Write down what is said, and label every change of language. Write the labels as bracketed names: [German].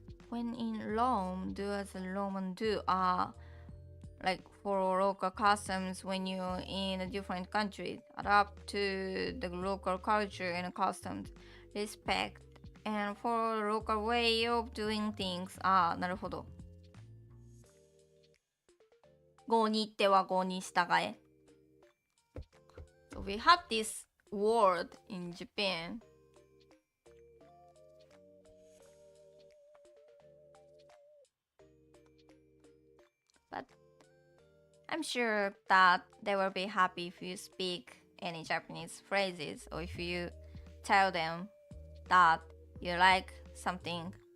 [English] When in Rome, do as the Roman do. Like for local customs, when you're in a different country, adapt to the local culture and customs, respect, and follow the local way of doing things. [Japanese] なるほど。郷に行っては郷に従え。 [English] So we have this word in Japan. But I'm sure that they will be happy if you speak any Japanese phrases or if you tell them that you like something